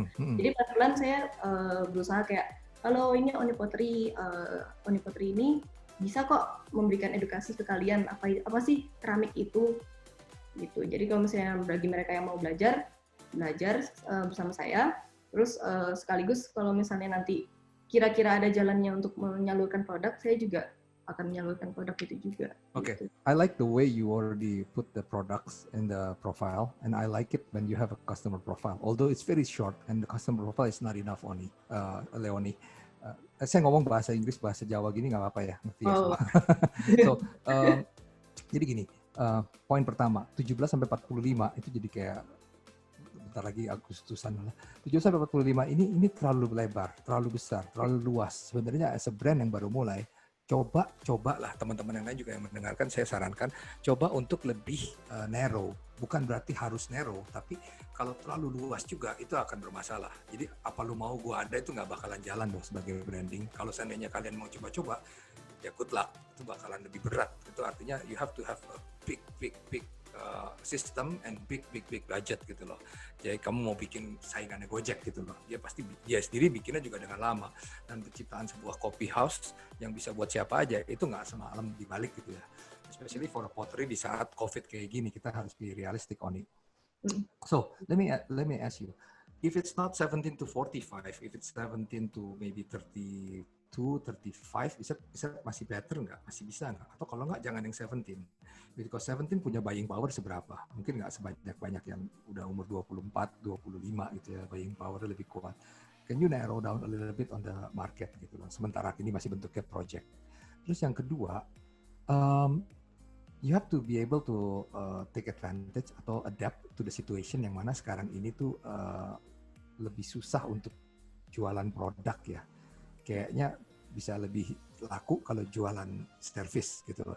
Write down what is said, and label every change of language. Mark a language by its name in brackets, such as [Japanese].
[Indonesian] Jadi pelan-pelan saya berusaha kayak, kalau ini Oni Pottery ini bisa kok memberikan edukasi ke kalian apa sih keramik itu. Gitu. Jadi kalau misalnya bagi mereka yang mau belajar bersama saya, terus sekaligus kalau misalnya nanti kira-kira ada jalannya untuk menyalurkan produk, saya juga akan menyalurkan produk itu juga. Okay, gitu. [English] I like the way you already put the products in the profile, and I like it when you have a customer profile. Although it's very short and the customer profile is not enough, Leonie. [Indonesian] Saya ngomong bahasa Inggris, bahasa Jawa gini nggak apa-apa ya, ngerti ya? So, jadi gini. Poin pertama, 17-45 itu jadi kayak bentar lagi Agustusan lah. 17-45 ini terlalu lebar, terlalu besar, terlalu luas. Sebenarnya [English] as a brand [Indonesian] yang baru mulai, cobalah teman-teman yang lain juga yang mendengarkan, saya sarankan coba untuk lebih narrow. Bukan berarti harus narrow, tapi kalau terlalu luas juga itu akan bermasalah. Jadi apa lu mau gua ada itu nggak bakalan jalan dong sebagai branding. Kalau seandainya kalian mau coba-coba, ya good luck, itu bakalan lebih berat. Itu artinya [English] you have to have a big system and big budget [Indonesian] gitu loh. Jadi kamu mau bikin saingannya Gojek gitu loh, dia sendiri bikinnya juga dengan lama. Dan penciptaan sebuah coffee house yang bisa buat siapa aja itu nggak semalam dibalik gitu ya. [English] Especially for a pottery [Indonesian] di saat COVID kayak gini, kita harus [English] be realistic on it. So let me ask you, if it's not 17 to 45, if it's 17 to maybe 32, 35, [Indonesian] bisa masih better nggak? Masih bisa nggak? Atau kalau nggak jangan yang 17. Because 17 punya buying power seberapa? Mungkin nggak sebanyak yang udah umur 24, 25 gitu ya, buying power lebih kuat. [English] Can you narrow down a little bit on the market [Indonesian] gitu loh? Sementara ini masih bentuknya project. Terus yang kedua, [English] you have to be able to take advantage [Indonesian] atau [English] adapt to the situation [Indonesian] yang mana sekarang ini tuh lebih susah untuk jualan produk ya. Kayaknya bisa lebih laku kalau jualan service gitu loh.